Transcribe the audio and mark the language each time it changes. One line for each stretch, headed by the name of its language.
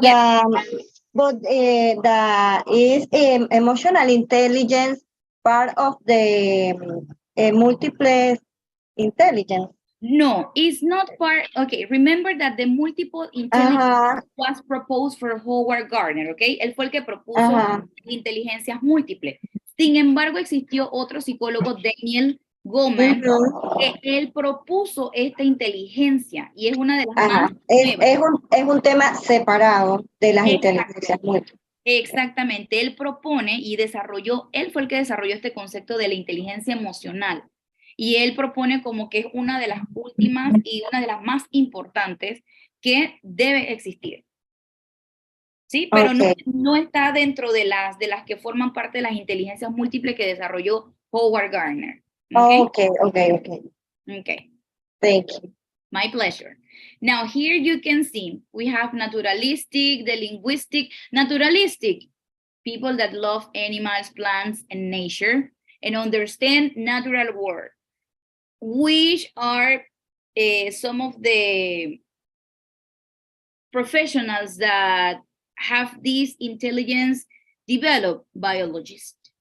English: Yes. is emotional intelligence part of the multiple intelligence? No, it's not part. Okay, remember that the multiple intelligence was proposed for Howard Gardner, okay?
Spanish: Él fue el que propuso inteligencias múltiples. Sin embargo, existió otro psicólogo, Daniel Goleman, que él propuso esta inteligencia y es una de las más nuevas. Es un tema separado de las inteligencias múltiples. Exactamente, él propone y desarrolló, él fue el que desarrolló este concepto de la inteligencia emocional. Y él propone como que es una de las últimas y una de las más importantes que debe existir. ¿Sí? Pero no está dentro de las que forman parte de las inteligencias múltiples que desarrolló Howard Gardner.
English: Okay. Thank you. My pleasure. Now here you can see we have naturalistic, the linguistic. Naturalistic, people that love animals, plants, and nature and understand natural world, which are some of the professionals that have this intelligence developed biologists.